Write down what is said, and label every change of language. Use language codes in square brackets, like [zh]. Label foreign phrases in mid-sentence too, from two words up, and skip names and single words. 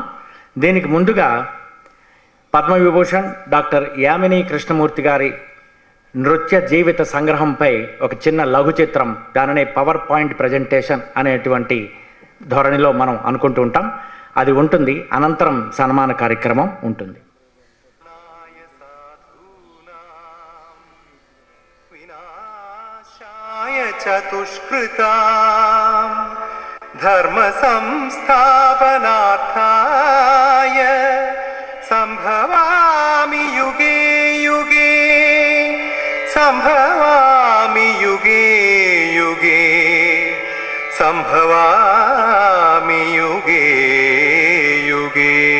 [te] దీనికి ముందుగా పద్మవిభూషణ్ డాక్టర్ యామిని కృష్ణమూర్తి గారి నృత్య జీవిత సంగ్రహంపై ఒక చిన్న లఘు చిత్రం, దానినే [en] power point presentation [te] అనేటువంటి ధోరణిలో మనం అనుకుంటూ ఉంటాం, అది ఉంటుంది. అనంతరం సన్మాన కార్యక్రమం ఉంటుంది. [sa] చతుష్కృతాం ధర్మ సంస్థాపనార్థాయ సంభవామి యుగే యుగే సంభవామి యుగే యుగే సంభవామి యుగే యుగే.